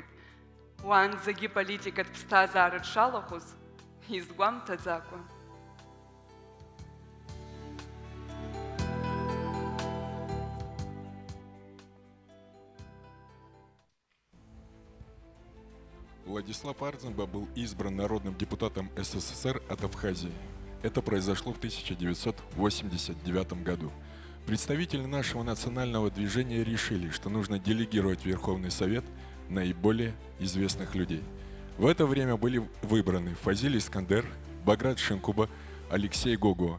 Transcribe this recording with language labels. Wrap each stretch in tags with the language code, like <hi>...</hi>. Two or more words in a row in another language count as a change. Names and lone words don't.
<ab>Уаанӡагьы политикатә ԥсҭазаара дшалахәыз изгәамҭаӡакәа.</ab> <ru>Владислав Ардземба был избран народным депутатом СССР от Абхазии. Это произошло в 1989 году. Представители нашего национального движения решили, что нужно делегировать в Верховный Совет наиболее известных людей. В это время были выбраны Фазиль Искандер, Баграт Шинкуба, Алексей Гого.</ru>